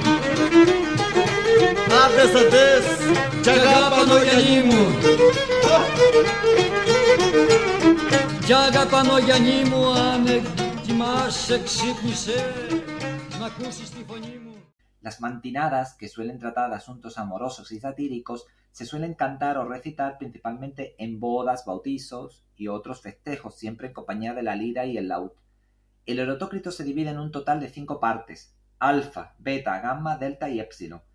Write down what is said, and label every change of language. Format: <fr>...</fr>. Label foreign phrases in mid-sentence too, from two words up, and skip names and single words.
<el>Άντες, άντες, κι αγάπη ο Γιάννη μου. Κι αγάπη ο Γιάννη μου, αν κοιμάσαι, ξύπνησε, να ακούσεις τη φωνή μου.</el> <es>Las mantinadas, que suelen tratar de asuntos amorosos y satíricos, se suelen cantar o recitar principalmente en bodas, bautizos y otros festejos, siempre en compañía de la lira y el laúd. El Erotócrito se divide en un total de 5 partes: alfa, beta, gamma, delta y épsilon.</es>